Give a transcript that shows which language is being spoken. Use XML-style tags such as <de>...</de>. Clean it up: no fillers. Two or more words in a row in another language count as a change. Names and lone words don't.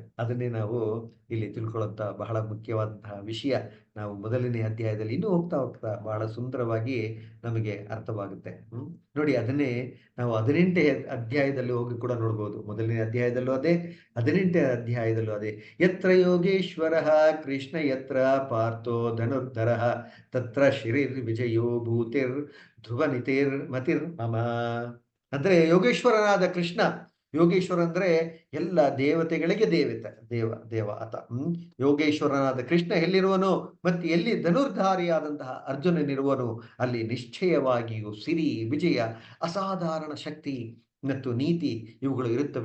<kn>ಅದನ್ನೇ ನಾವು ಇಲ್ಲಿ ತಿಳ್ಕೊಳ್ಳೋಂಥ ಬಹಳ ಮುಖ್ಯವಾದಂತಹ ವಿಷಯ. ನಾವು ಮೊದಲನೇ ಅಧ್ಯಾಯದಲ್ಲಿ ಇನ್ನೂ ಹೋಗ್ತಾ ಬಹಳ ಸುಂದರವಾಗಿ ನಮಗೆ ಅರ್ಥವಾಗುತ್ತೆ. ನೋಡಿ, ಅದನ್ನೇ ನಾವು 18ನೇ ಅಧ್ಯಾಯದಲ್ಲಿ ಹೋಗಿ ಕೂಡ ನೋಡ್ಬೋದು. ಮೊದಲನೇ ಅಧ್ಯಾಯದಲ್ಲೂ ಅದೇ, 18ನೇ ಅಧ್ಯಾಯದಲ್ಲೂ ಅದೇ.</kn> <sa>ಯತ್ರ ಯೋಗೇಶ್ವರ ಕೃಷ್ಣ ಯತ್ರ ಪಾರ್ಥೋ ಧನುರ್ಧರ ತತ್ರ ಶಿರಿರ್ ವಿಜಯೋ ಭೂತಿರ್ ಧ್ರುವ ನಿತಿರ್ ಮತಿರ್ ಮಮ.</sa> <kn>ಅಂದ್ರೆ ಯೋಗೇಶ್ವರನಾದ ಕೃಷ್ಣ, ಯೋಗೇಶ್ವರ ಅಂದ್ರೆ ಎಲ್ಲ ದೇವತೆಗಳಿಗೆ ದೇವ ಆತ. ಯೋಗೇಶ್ವರನಾದ ಕೃಷ್ಣ ಎಲ್ಲಿರುವನು, ಮತ್ತೆ ಎಲ್ಲಿ ಧನುರ್ಧಾರಿಯಾದಂತಹ ಅರ್ಜುನನಿರುವನು, ಅಲ್ಲಿ ನಿಶ್ಚಯವಾಗಿಯೂ ಸಿರಿ, ವಿಜಯ, ಅಸಾಧಾರಣ ಶಕ್ತಿ ಮತ್ತು ನೀತಿ ಇವುಗಳು ಇರುತ್ತವೆ.</kn>